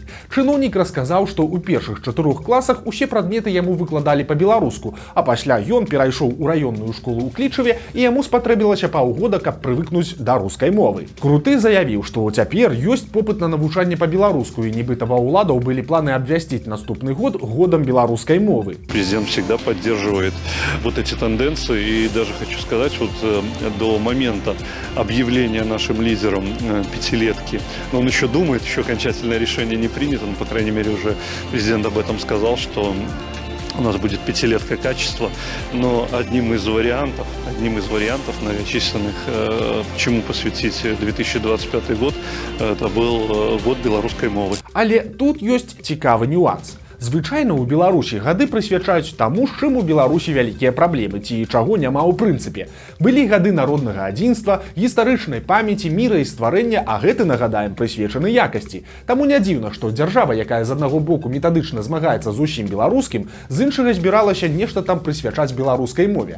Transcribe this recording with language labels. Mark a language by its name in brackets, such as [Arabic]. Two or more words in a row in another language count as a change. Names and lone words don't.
[Belarusian] Чыноўнік расказаў, што ў першых 4 класах усе прадметы яму выкладалі па-беларуску, а пасля ён перайшоў у раённую школу ў Клічаве і яму спатрэбілася паўгода, каб прывыкнуць да рускай мовы. Круты заявіў, што цяпер ёсць попыт на навучанне па-беларуску, і нібыта ва ўладаў былі планы абвясціць наступны год годам беларускай мовы. [Russian] Президент всегда поддерживает вот эти тенденции, и даже хочу сказать, вот до момента объявления нашим лидером пятилетки, но он еще думает, еще окончательное решение не принято, но, по крайней мере, уже президент об этом сказал, что у нас будет пятилетка качества, но одним из вариантов многочисленных, чему посвятить 2025 год, это был год белорусской мовы. [Belarusian] Але тут ёсць цікавы нюанс. Звычайна ў Беларусі гады прысвячаюць таму, з чым у Беларусі вялікія праблемы ці чаго няма ў прынцыпе. Былі гады народнага адзінства, гістарычнай памяці, міра і стварэння, а гэты, нагадаем, прысвечаны якасці. Таму не дзіўна, што дзяржава, якая з аднаго боку метадычна змагаецца з усім беларускім, з іншага збіралася нешта там прысвячаць беларускай мове.